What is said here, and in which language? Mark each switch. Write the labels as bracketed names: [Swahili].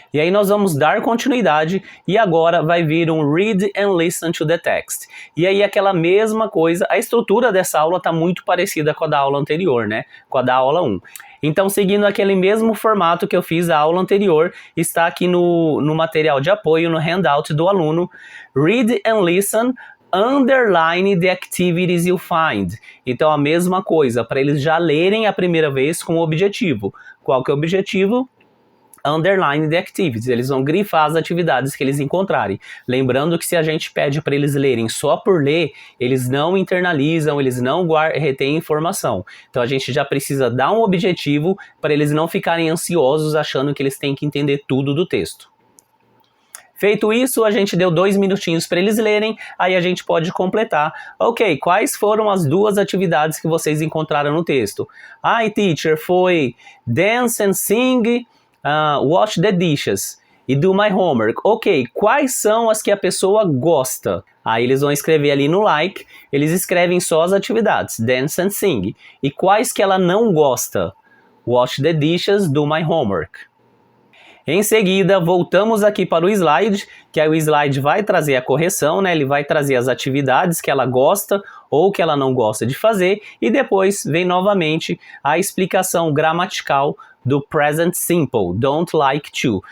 [Portuguese] E aí nós vamos dar continuidade e agora vai vir um [English] read and listen to the text. [Portuguese] E aí aquela mesma coisa, a estrutura dessa aula tá muito parecida com a da aula anterior, né? Com a da aula 1. Então, seguindo aquele mesmo formato que eu fiz a aula anterior, está aqui no material de apoio, no handout do aluno. [English] Read and listen, underline the activities you find. [Portuguese] Então, a mesma coisa, para eles já lerem a primeira vez com o objetivo. Qual que é o objetivo? [English] Underline the activities, [Portuguese] eles vão grifar as atividades que eles encontrarem. Lembrando que se a gente pede para eles lerem só por ler, eles não internalizam, eles não retêm informação. Então a gente já precisa dar um objetivo para eles não ficarem ansiosos achando que eles têm que entender tudo do texto. Feito isso, a gente deu 2 minutinhos para eles lerem, aí a gente pode completar. Ok, quais foram as 2 atividades que vocês encontraram no texto? [English] Teacher, [Portuguese] foi [English] dance and sing, wash the dishes e do my homework. [Portuguese] Ok, quais são as que a pessoa gosta? Aí eles vão escrever ali no like, eles escrevem só as atividades, [English] dance and sing. [Portuguese] E quais que ela não gosta? [English] Wash the dishes, do my homework. [Portuguese] Em seguida, voltamos aqui para o slide, que aí o slide vai trazer a correção, né? Ele vai trazer as atividades que ela gosta ou que ela não gosta de fazer, e depois vem novamente a explicação gramatical do present simple, [English] don't like to.